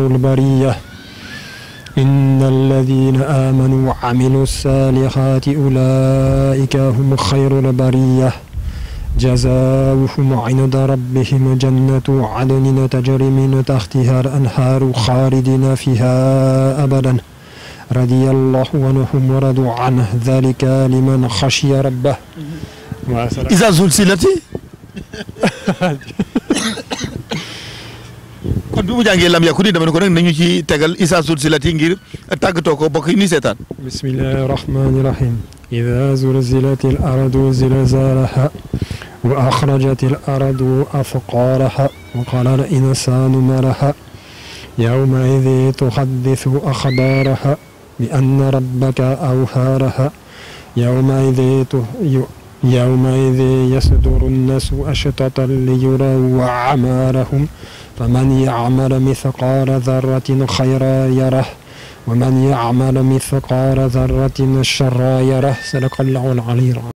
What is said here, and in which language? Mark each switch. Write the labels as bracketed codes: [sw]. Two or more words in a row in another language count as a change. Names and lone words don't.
[ar] البرية إن الذين آمنوا وعملوا الصالحات أولئك هم خير البرية جزاؤهم عند ربهم جنة عدن تجري من تحتها الأنهار خالدين فيها أبدا رضي الله عنهم ورضوا عنه ذلك لمن خشي ربه. إذا زلزلت [wo] kon bi mu jàngee lam yakuni dama ne ko nag nañu ci tegal [ar] إذا زلزلت [wo] ngir tàggatoo ko bokk yi ni seetaan. [ar] بسم الله الرحمن الرحيم إذا زلزلت الأرض زلزالها وأخرجت الأرض أثقالها وقال الإنسان ما لها يومئذ تحدث أخبارها بأن ربك أوحى لها يوم ئذ يصدر الناس أشتاتا ليروا أعمالهم فمن يعمل مثقال ذرة خيرا يره ومن يعمل مثقال ذرة شرا يره صدق الله العلي العظيم.